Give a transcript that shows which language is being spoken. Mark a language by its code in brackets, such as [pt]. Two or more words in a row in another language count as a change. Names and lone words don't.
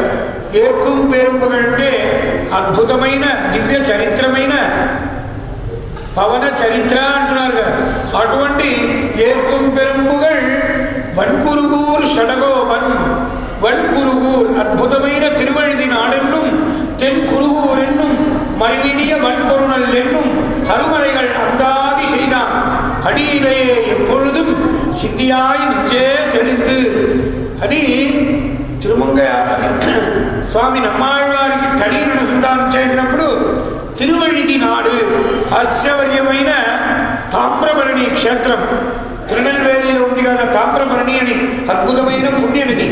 [ta] ஏற்கும் பெரும் புகழ் [te] అంటే అద్భుతమైన దివ్య చరిత్రమైన పవన చరిత్ర అంటున్నారు. అటువంటి [ta] ஏற்கும் பெரும் புகழ் [te] వన్కురుగూర్ షడగోపన్, వన్కురుగూర్ అద్భుతమైన తిరువழுதி [ta] நாடென்னும் தென் குருகூர் என்னும் மறுவினிய வன்பொருணல் என்னும் அருமறைகள் அந்தாதி செய்தான் அடியிலேயே எப்பொழுதும் சிந்தியாய் நிச்சே தெளிந்து [te] అని తిరుమంగ స్వామి నమ్మాళ్వారికి తడిని అనుసంధానం చేసినప్పుడు తిరువழுதி నాడు ఆశ్చర్యమైన తామ్రపర్ణి క్షేత్రం తిరునెల్వేలిలో ఉంది కదా. తామ్రపర్ణి అని అద్భుతమైన పుణ్యనది.